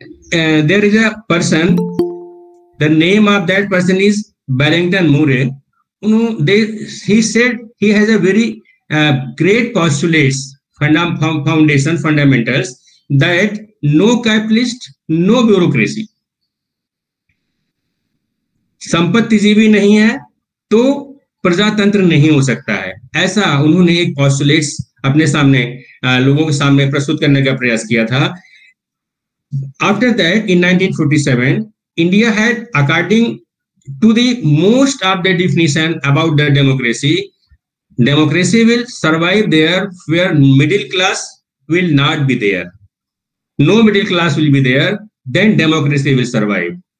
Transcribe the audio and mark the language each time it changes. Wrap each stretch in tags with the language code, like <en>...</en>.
<en>There is a person, the name of that person is Barrington Moore. He said he has a very great postulates, fundamentals, that no capitalist, no bureaucracy.</en> <hi>संपत्ति जीवी नहीं है तो प्रजातंत्र नहीं हो सकता है, ऐसा उन्होंने एक पोस्टुलेट्स अपने सामने लोगों के सामने प्रस्तुत करने का प्रयास किया था।</hi> <en>After that, in 1947, India had, according to the most of the definition about the democracy, democracy will survive there where middle class will not be there. No middle class will be there, then democracy will survive.</en>